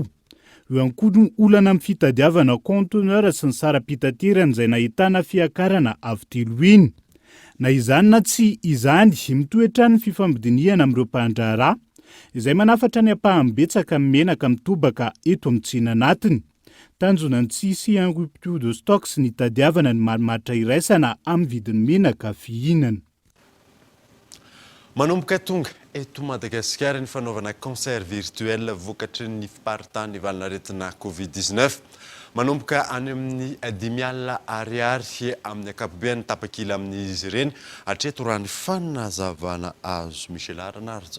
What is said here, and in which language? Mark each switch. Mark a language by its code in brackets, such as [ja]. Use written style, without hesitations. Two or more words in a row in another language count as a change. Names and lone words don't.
[mg] Eo ankoatra olana amin'ny fitadiavana kontenera sy ny sara-pitaterana izay nahitana fiakarana avy telo iny. Na izany na tsy izany mitoetra ny fifambidiniana amin'ireo mpandraharaha izay manafatra ny ampaham-betsaka amin'ny menaka mitobaka eto amin'ny tsena anatiny. Tanjona ny tsisy [fr] un rupture de stock [mg] sy ny tadiavana ny marimaritra iraisana amin'ny vidin'ny menaka fihinana. Manomboka tonga eto Madagasikara ny fanaovana [fr] concert virtuel [mg] vokatry ny fiparitany valinaretina Covid-19. Manomboka any amin'ny 10,000 ariary amin'ny akapobeany tapakila amin'izy ireny hatreto raha ny fanazavana azo Michel Arnardo.